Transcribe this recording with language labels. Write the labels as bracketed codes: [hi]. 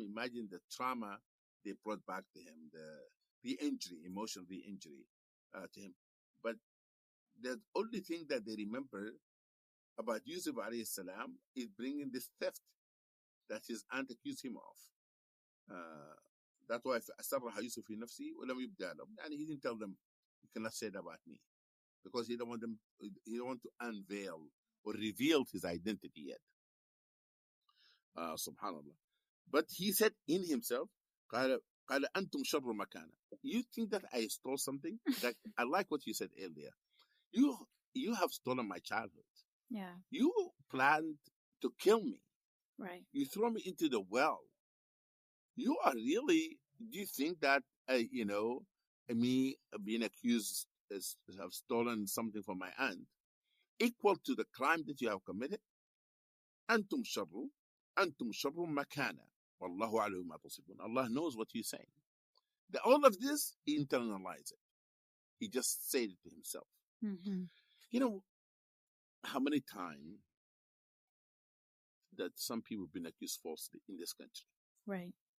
[en] Imagine the trauma they brought back to him, the injury, emotional re-injury to him. But the only thing that they remember about Yusuf alayhi salam is bringing this theft that his aunt accused him of. That's why [ar] أسرها يوسف في نفسه ولم يبدأ لهم. [en] And he didn't tell them, you cannot say that about me, because he don't want them. He don't want to unveil or reveal his identity yet. Subhanallah. But he said in himself, [ar] قال أنتم شر مكانا. [en] You think that I stole something? Like, I like what you said earlier. You have stolen my childhood. Yeah. You planned to kill me. Right. You throw me into the well. You are really, do you think that, me being accused of stolen something from my aunt equal to the crime that you have committed? [ar] أنتم شر مكانا والله أعلم ما تصفون. [en] Allah knows what you're saying. All of this, he internalized it. He just said it to himself. Mm-hmm. You know, how many times that some people have been accused falsely in this country? Right.